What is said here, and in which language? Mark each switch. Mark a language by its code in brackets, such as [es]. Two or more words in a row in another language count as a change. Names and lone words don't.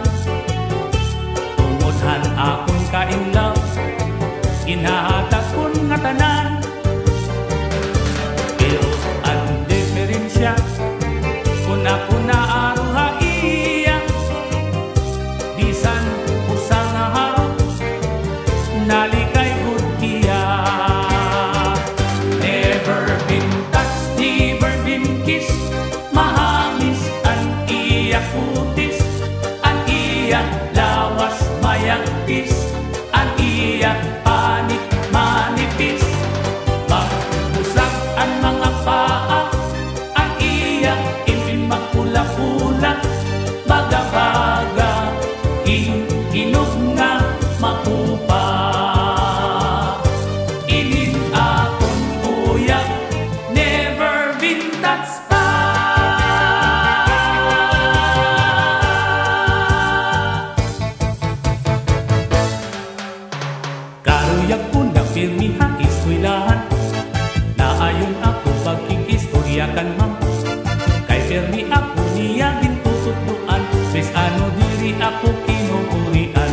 [war] Tungodhan akon ka-inlaw, ginahatag kon nga tanan. Pero ang diferensya, kung ako naaruha iya, bisan usa nga harot, nalikay gud iya. [en] Never been touched, never been kissed, [war] mahamis ang iya kutis, ang iya lawas mayagpis, ang iya panit manipis. Magpusag ang mga paa, ang iya impim magpula-pula. Magabaga, hinog nga makupa. Inin akong uyab, [en] never been touched pa. [war] Karuyag ko na pirmihang eskwelahan, naayon ako pagkikistoryakan ma'am. Kay pirmi ako niya gintututuan, bis ano diri ako kinukurian.